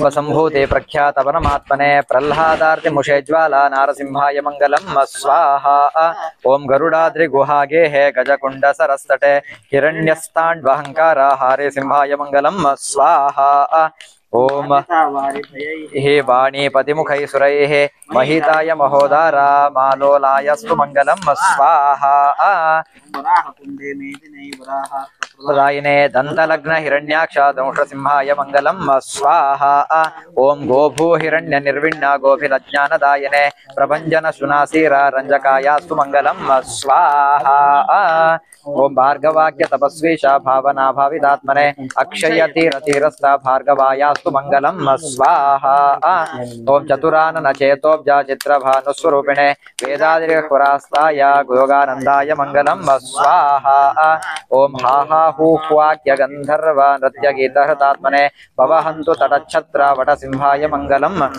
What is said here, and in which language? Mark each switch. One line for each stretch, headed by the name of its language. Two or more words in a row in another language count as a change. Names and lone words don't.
Sanskrit: ಸಂಭೂತೆ ಪ್ರಖ್ಯಾತ ಪರಮಾತ್ಮನೆ ಪ್ರಹ್ಲಾದಾರ್ತಿ ಮುಷೇ ಜ್ವಾಲ ನಾರಸಿಂಹಾಯ ಮಂಗಲಂ ಸ್ವಾಹ. ಓಂ ಗರುಡಾದ್ರಿ ಗುಹಾಗೆ ಹೇ ಗಜಕುಂಡ ಸರಸ್ತಟೆ ಹಿರಣ್ಯಸ್ತಾಂಡ್ವಹಂಕಾರ ಹಾರಿ ಸಿಂಹಾಯ ಮಂಗಲಂ ಸ್ವಾಹ. ಓಂ ಹೇ ವಾಣೀಪತಿ ಮುಖೈ ಸುರೈಃ ಮಹಿತಾಯ ಮಹೋದಾರ ಮಾಲೋಲಾಯಸ್ತು ಮಂಗಲಂ ಸ್ವಾಹ. ವರಾಹ ಕುಂಡೆ ಮೇದಿನೈ ವರಾಹಾರ್ಥ प्रदायिने दन्तलग्न हिरण्याक्ष दंष्ट्रसिंहाय मङ्गलं स्वाहा ॐ गोभूहिरण्य निर्विण्ण गोभिरज्ञानदायिने प्रभञ्जन सुनासीरा रञ्जकायास्तु मङ्गलं स्वाहा ॐ भार्गवाक्य तपस्वीश भावना भाविदात्मने अक्षयतीरतीरस्था भार्गवायास्तु मङ्गलं स्वाहा ॐ चतुरानन चेतोब्जा चित्रभानुस्वरूपिणे वेदादिर्हुरास्ताय योगानन्दाय मङ्गलं स्वाहा ॐ हाहा हूह्वाक्य गन्धर्व नृत्यगीतहृतात्मने भवहन्तु तटच्छत्र वटसिंहाय मङ्गलं